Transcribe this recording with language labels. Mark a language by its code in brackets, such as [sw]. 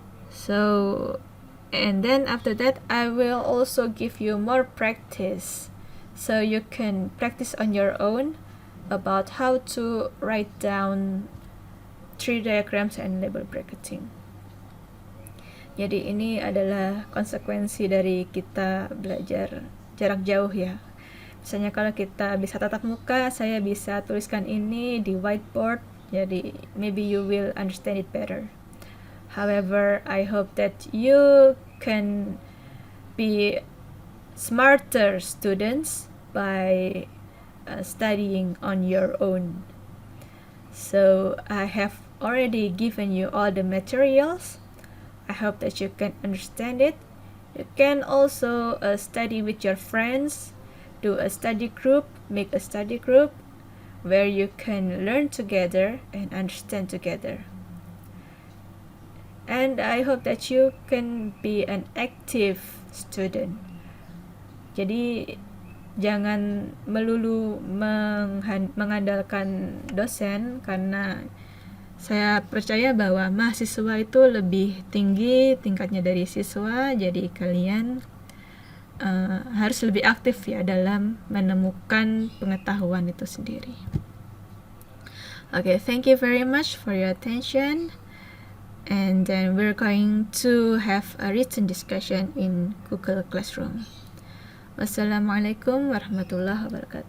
[en] So, and then after that I will also give you more practice so you can practice on your own about how to write down tree diagrams and label bracketing. [id] Jadi ini adalah konsekuensi dari kita belajar jarak jauh ya. Misalnya kalau kita bisa tatap muka, saya bisa tuliskan ini di whiteboard, jadi [en] maybe you will understand it better. However, I hope that you can be smarter students by studying on your own. So I have already given you all the materials. I hope that you can understand it. You can also study with your friends, do a study group, make a study group where you can learn together and understand together. And I hope that you can be an active student. [id] Jadi jangan melulu mengandalkan dosen, karena saya percaya bahwa mahasiswa itu lebih tinggi tingkatnya dari siswa, jadi kalian harus lebih aktif ya dalam menemukan pengetahuan itu sendiri. [en] Okay, thank you very much for your attention, and then we're going to have a written discussion in Google Classroom. Wassalamualaikum warahmatullahi wabarakatuh.